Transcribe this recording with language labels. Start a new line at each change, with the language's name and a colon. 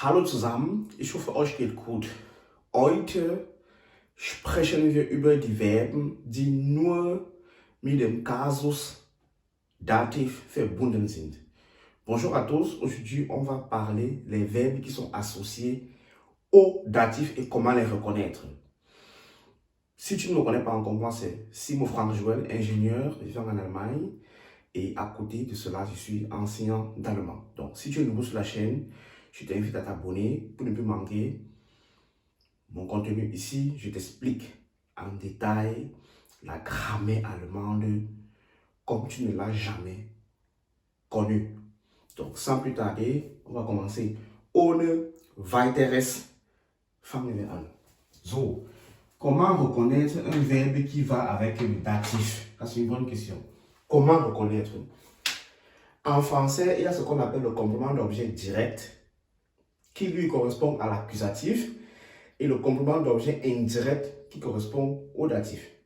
German: Hallo zusammen, ich hoffe, euch geht gut. Heute sprechen wir über die Verben, die nur mit dem Kasus Dativ verbunden sind.
French: Bonjour à tous, aujourd'hui on va parler des verbes qui sont associés au datif et comment les reconnaître. Si tu ne me connais pas encore, moi c'est Simon Franck Joël, ingénieur vivant en Allemagne. Et à côté de cela, je suis enseignant d'allemand. Donc, si tu es nouveau sur la chaîne, je t'invite à t'abonner pour ne plus manquer mon contenu. Ici, je t'explique en détail la grammaire allemande comme tu ne l'as jamais connue. Donc, sans plus tarder, on va commencer.
German: Ohne weiteres fangen wir an.
French: So, comment reconnaître un verbe qui va avec le datif? C'est une bonne question. Comment reconnaître? En français, il y a ce qu'on appelle le complément d'objet direct qui lui correspond à l'accusatif et le complément d'objet indirect qui correspond au datif.